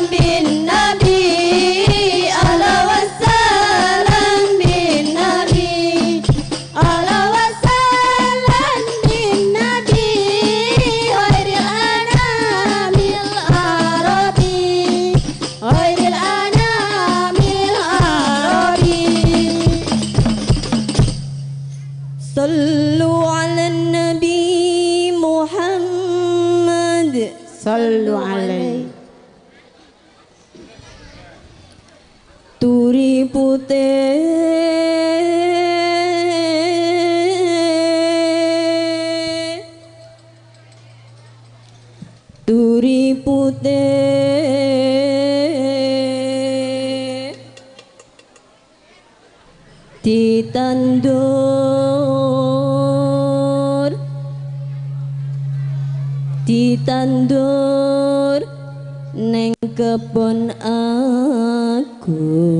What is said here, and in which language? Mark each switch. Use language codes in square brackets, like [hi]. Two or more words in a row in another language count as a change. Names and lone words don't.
[ar] بالنبي أهلا وسهلا بالنبي أهلا وسهلا بالنبي غير الأنام العربي غير الأنام العربي صلوا على النبي محمد صلوا عليه [jv] Turi putih Turi putih ditandur neng kebon aku